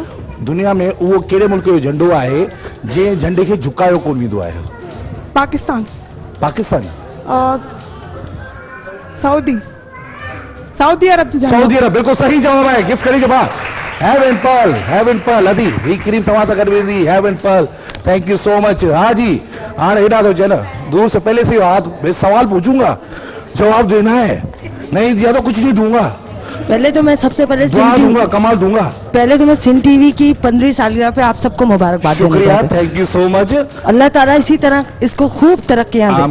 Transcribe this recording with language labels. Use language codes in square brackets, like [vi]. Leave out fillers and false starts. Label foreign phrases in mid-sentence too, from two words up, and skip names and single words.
[sd] दुनिया में उहो कहिड़े मुल्क जो झंडो आहे जंहिं झंडे खे झुकायो कोन वेंदो आहे? पाकिस्तान। पाकिस्तान? सऊदी अरब जो झंडो। [ur] سعودی عرب بالکل صحیح جواب ہے۔ گفٹ کریں گے बा हेवन पर्ल [sd] अदी ही क्रीम तव्हां सां गॾु वेंदी। हेवन पर्ल, [en] thank you so much. [sd] हाँ जी, हाणे हेॾा थो चए न, [ur] دور سے پہلے سے ہاتھ سوال پوچھوں گا، جواب دینا ہے، نہیں دیا تو کچھ نہیں دوں گا. پہلے تو میں سب سے پہلے دوں گا، کمال دوں گا. پہلے تو میں سندھ ٹی وی کی 15ویں سالگرہ پے آپ سب کو مبارکباد دینا शुक्रिया, چاہتی ہوں. [en] thank you so much. [ur] اللہ تعالیٰ اسی طرح اس کو خوب ترقیاں دے,